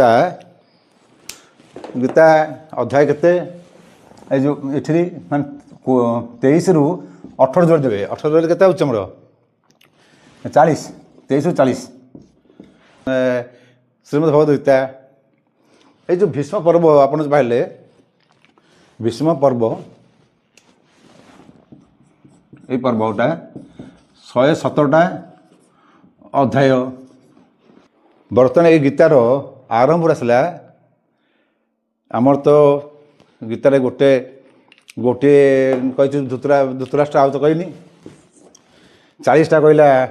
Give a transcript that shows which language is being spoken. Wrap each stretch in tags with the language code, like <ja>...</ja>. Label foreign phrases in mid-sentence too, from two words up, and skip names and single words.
<or>ଗୀତା ଅଧ୍ୟାୟ କେତେ ଏଇ ଯେଉଁ ଏଠି ମାନେ 23ରୁ 18 ଯୋଡ଼ି ଦେବେ 18 ଯୋଡ଼ି କେତେ ହେଉଛି ଆମର 40 23ରୁ 40 ଶ୍ରୀମଦ୍ ଭଗବତ ଗୀତା ଏଇ ଯେଉଁ ଭୀଷ୍ମ ପର୍ବ ଆପଣ ପାଇଲେ ଭୀଷ୍ମ ପର୍ବ ଏଇ ପର୍ବଟା 117ଟା ଅଧ୍ୟାୟ ବର୍ତ୍ତମାନ ଏଇ ଗୀତାର ଆରମ୍ଭ ଆସିଲା ଆମର ତ ଗୀତାରେ ଗୋଟିଏ କହିଛି ଧୃତରାଷ୍ଟ୍ର ଆଉ ତ କହିନି 40ଟା କହିଲା</or>